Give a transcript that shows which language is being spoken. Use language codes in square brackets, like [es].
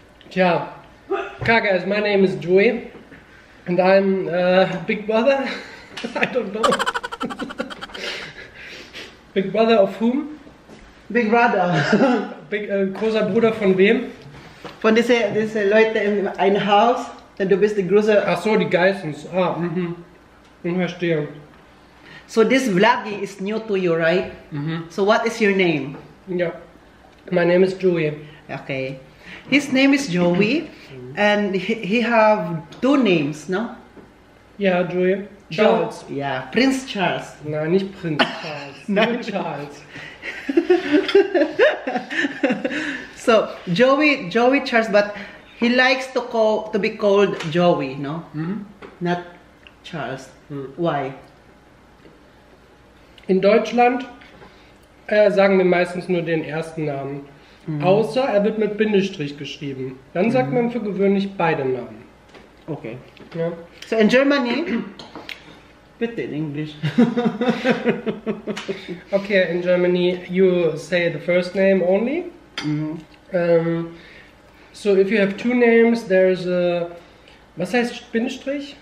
[en] Tja, guys, my name is Joey. And I'm Big Brother? I don't know. Big Brother of whom? Big Brother. [de] Großer Bruder von wem? Von diese Leute in einem Haus. Denn du bist die große. Ach so, die Geissens. Ich verstehe. [en] So this vlog is new to you, right? So what is your name? Ja. My name is Joey. Okay. His name is Joey. And he have two names, no? Ja, Joey. Charles. Yeah, Prince Charles. [de] Nein, nicht Prinz Charles. Nur Charles. [en] So Joey Charles, but he likes to be called Joey, no? Not Charles. Why? [de] In Deutschland sagen wir meistens nur den ersten Namen. Außer er wird mit Bindestrich geschrieben. Dann sagt man für gewöhnlich beide Namen. [en] Okay. [de] Ja. [en] So in Germany, bitte in English. Okay, in Germany you say the first name only. So if you have two names, there's a, [de] was heißt Bindestrich?